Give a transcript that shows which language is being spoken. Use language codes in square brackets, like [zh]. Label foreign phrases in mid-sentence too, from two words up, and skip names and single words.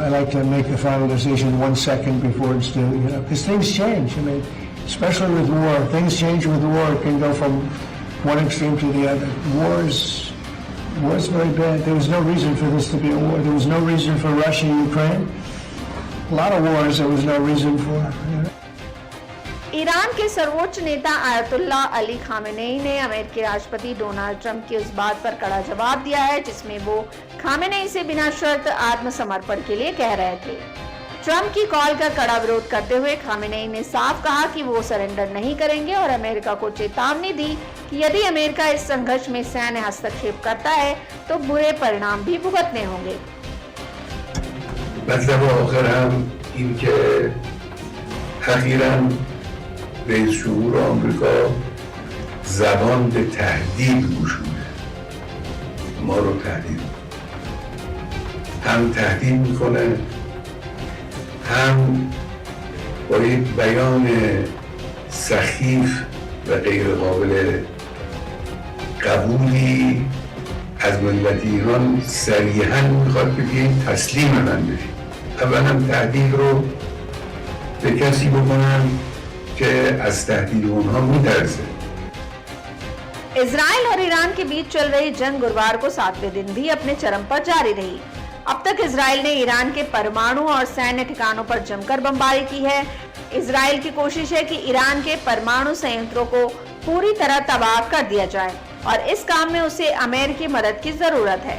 [en] I like to make the final decision 1 second before it's due, because things change. I mean, especially with war, things change with war. It can go from one extreme to the other. War's very bad. There was no reason for this to be a war. There was no reason for Russia and Ukraine. A lot of wars there was no reason for. [hi] ईरान के सर्वोच्च नेता आयतुल्ला अली खामेनेई ने अमेरिकी राष्ट्रपति डोनाल्ड ट्रंप की उस बात पर कड़ा जवाब दिया है जिसमें वो खामेनेई से बिना शर्त आत्मसमर्पण के लिए कह रहे थे। ट्रंप की कॉल का कड़ा विरोध करते हुए खामेनेई ने साफ कहा कि वो सरेंडर नहीं करेंगे और अमेरिका को चेतावनी दी कि यदि अमेरिका इस संघर्ष में सैन्य हस्तक्षेप करता है तो बुरे परिणाम भी भुगतने होंगे। [fa] رئیس جمهور آمریکا زبان به تهدید گشوده، ما رو تهدید هم تهدید میکنه، هم با یک بیان سخیف و غیر قابل قبولی از ملت ایران صریحا میخواد که بیاین تسلیم من بشید. اولا تهدید رو به کسی بکنن که از تهدید اونها میترسه. [hi] इजराइल और ईरान के बीच चल रही जंग गुरुवार को 7वें दिन भी अपने चरम पर जारी रही। अब तक इजराइल ने ईरान के परमाणु और सैन्य ठिकानों पर जमकर बमबारी की है। इजराइल की कोशिश है कि ईरान के परमाणु संयंत्रों को पूरी तरह तबाह कर दिया जाए और इस काम में उसे अमेरिकी मदद की जरूरत है।